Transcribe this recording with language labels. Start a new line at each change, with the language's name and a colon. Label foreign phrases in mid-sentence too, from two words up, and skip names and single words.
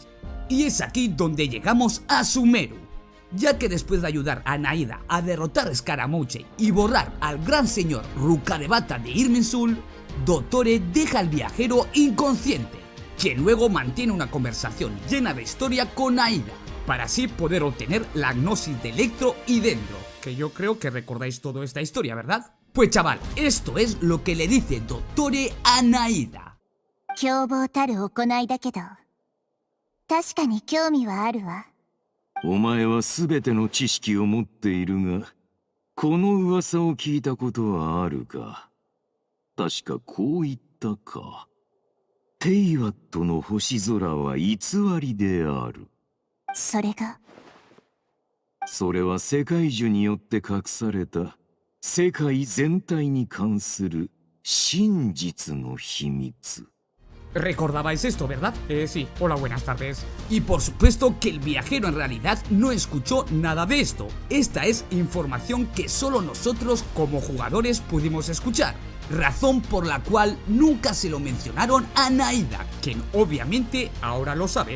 Spanish: Y es aquí donde llegamos a Sumeru, ya que después de ayudar a Naida a derrotar a Scaramouche y borrar al gran señor Rukkhadevata de Irminsul, Dottore deja al viajero inconsciente, quien luego mantiene una conversación llena de historia con Naida, para así poder obtener la gnosis de Electro y Dendro, que yo creo que recordáis toda esta historia, ¿verdad? Pues chaval, esto es lo que le dice Dottore a Naida.
Japanese: 凶暴たる行いだけど、確かに興味はあるわ。お前は全ての知識を持っているが、この噂を聞いたことはあるか。確かこう言ったか。テイワットの星空は偽りである。それが？それは世界樹によって隠された世界全体に関する真実の秘密。
Spanish: ¿Recordabais esto, verdad? Sí, hola, buenas tardes. Y por supuesto que el viajero en realidad no escuchó nada de esto. Esta es información que solo nosotros como jugadores pudimos escuchar. Razón por la cual nunca se lo mencionaron a Naida, quien obviamente ahora lo sabe.